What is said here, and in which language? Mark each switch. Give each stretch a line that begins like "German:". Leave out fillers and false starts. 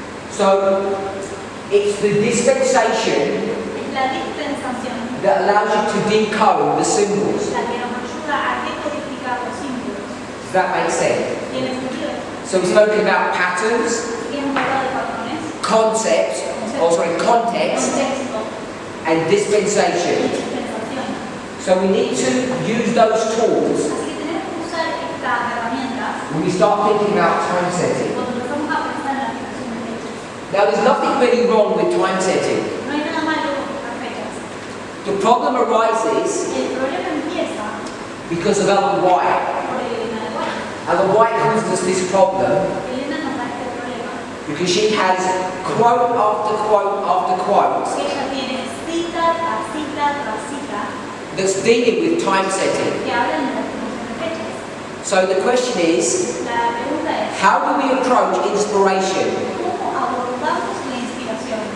English: So it's the dispensation
Spanish: Es la dispensación
English: that allows you to decode the symbols.
Spanish: la que nos ayuda a decodificar los símbolos.
English: Does that make sense?
Spanish: ¿Tiene sentido?
English: So we've spoken about patterns,
Spanish: Así que hemos hablado de patrones,
English: concepts, context,
Spanish: contexto
English: and
Spanish: y
English: dispensation.
Spanish: dispensación.
English: So we need to use those tools
Spanish: Así que tenemos que usar estas herramientas
English: when we start thinking about time setting.
Spanish: cuando empezamos a pensar en la aplicación de fechas.
English: Now there's nothing really wrong with time setting.
Spanish: No hay nada malo con fijar fechas.
English: The problem arises
Spanish: El problema empieza
English: because of Ellen White.
Spanish: por Elena de White.
English: Ellen White caused us this problem
Spanish: Elena nos da este problema
English: because she has quote after quote after quote
Spanish: porque ella tiene cita tras cita tras cita
English: that's dealing with time setting.
Spanish: que hablan de la aplicación de fechas.
English: So the question is,
Spanish: La pregunta es,
English: how do we approach inspiration?
Spanish: ¿cómo abordamos la inspiración?